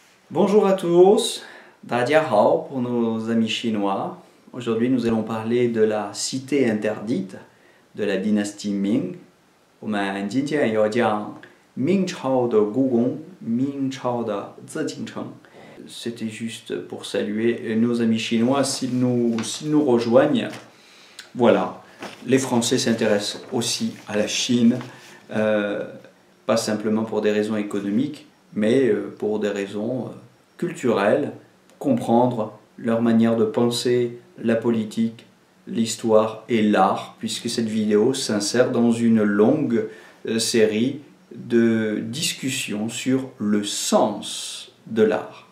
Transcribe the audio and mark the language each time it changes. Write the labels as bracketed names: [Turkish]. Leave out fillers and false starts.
[French] Bonjour à tous, [Chinese] 大家好 [French] pour nos amis chinois. Aujourd'hui, nous allons parler de la cité interdite de la dynastie Ming. [Chinese] 我们今天要讲明朝的故宫，明朝的紫禁城。 [French] C'était juste pour saluer nos amis chinois s'ils nous rejoignent. Voilà, les Français s'intéressent aussi à la Chine, pas simplement pour des raisons économiques, mais pour des raisons culturelles, comprendre leur manière de penser, la politique, l'histoire et l'art, puisque cette vidéo s'insère dans une longue série de discussions sur le sens de l'art.